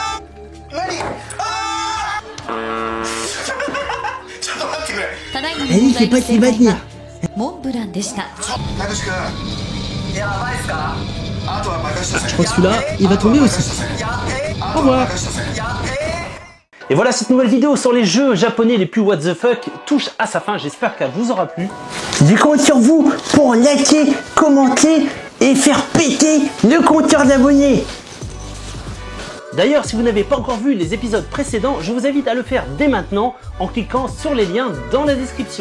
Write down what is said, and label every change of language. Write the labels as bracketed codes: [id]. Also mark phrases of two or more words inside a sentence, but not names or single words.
[fr] Allez, je sais pas s'il va tenir. [ja] モンブランでした。 [fr] Je crois que celui-là, il va tomber aussi. Au revoir. Et voilà, cette nouvelle vidéo sur les jeux japonais les plus [en] what the fuck [fr] touche à sa fin, j'espère qu'elle vous aura plu. Je compte sur vous pour liker, commenter et faire péter le compteur d'abonnés. D'ailleurs, si vous n'avez pas encore vu les épisodes précédents, je vous invite à le faire dès maintenant en cliquant sur les liens dans la description.